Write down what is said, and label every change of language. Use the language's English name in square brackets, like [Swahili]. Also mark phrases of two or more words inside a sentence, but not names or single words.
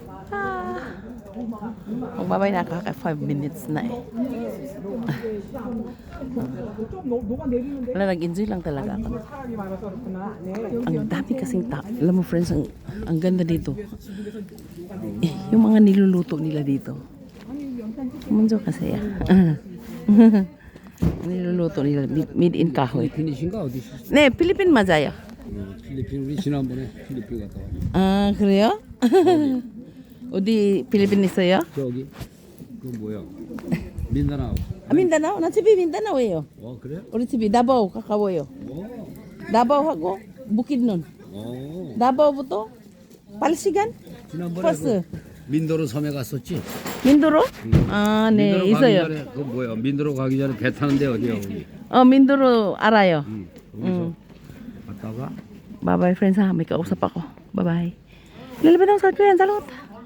[Filipino] Magbabay na ako, 5 minutes na eh. [Korean] 좀 녹아내리는데 [Filipino] Wala, nag-enjoy lang talaga ako. [Korean] 사람이 많아서 그렇구나. 네. [Filipino] Ang dami kasing tao. Alam mo friends, ang ganda dito. Yung mga niluluto nila dito. Munjo kasi ya. niluluto nila, [English] made in [Filipino] kahoy. [Korean] 필리핀이신가 어디시? 네, 필리핀 맞아요. 필리핀 우리 지난번에 필리핀 갔다 왔는데 아, 그래요? 어디 필리핀 있어요? 저기 그 뭐야 민다나오. 아, 민다나오? 나 집이 민다나오예요. 그래? 우리 집이 나바오 가까워요. 나바오하고 부킷눈. 나바오부터 8시간? 지난번에 버스. 그 민도로 섬에 갔었지? 민도로? 아, 네, 민도로 있어요. 가기 전에 그 뭐야 민도로 가기 전에 배 타는데 어디야 거기? 민도로 알아요. 거기서 갔다가 [Filipino] Bye-bye friends ha, may kausap ako. Bye-bye. Lalabas ako sa kuya, salot.